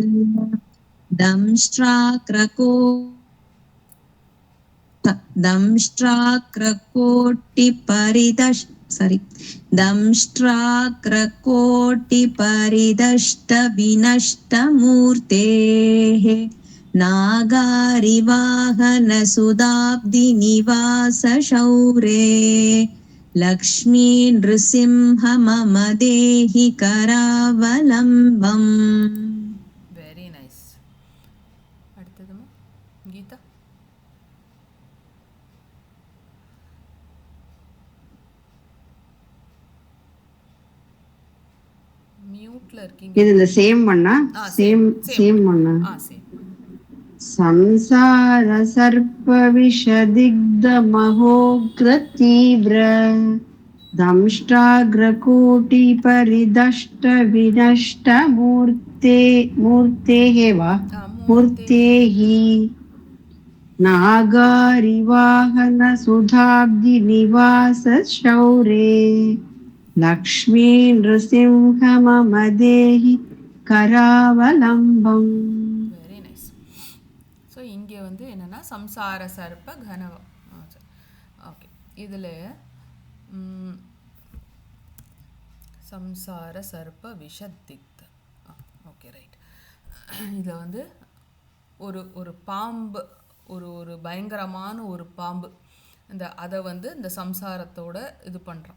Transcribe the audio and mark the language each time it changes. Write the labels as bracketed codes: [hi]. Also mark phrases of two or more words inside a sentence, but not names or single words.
[sa] दंष्ट्राग्रकोटिपरिदष्ट विनष्टमूर्तेः नागारिवाहन सुधाब्धि निवास शौरे लक्ष्मी नृसिंह मम देहि करावलम्बम्. [en] Very nice. [ta] அடுத்ததுமா கீதா. மியூட்ல இருக்கீங்க. இது இந்த சேம் பண்ணா சேம் பண்ணா [sa] संसार सर्प विषदिग्ध महोग्रतीव्र दंष्ट्राग्रकोटिपरिदष्ट विनष्ट मूर्तेः वा मूर्तेः नागारिवाहनसुधाब्धिनिवासशौरे लक्ष्मी नृसिंह मम देहि करावलम्बम्. [en] very nice. [ta] ஸோ இங்கே வந்து என்னென்னா [sa] संसार सर्प [ta] கனவ. ஓகே, இதில் [sa] संसार सर्प विषदिग्ध. [en] okay, right. [ta] இதில் வந்து ஒரு பாம்பு, ஒரு பயங்கரமான ஒரு பாம்பு, அதை வந்து இந்த சம்சாரத்தோட இது பண்ணுறான்.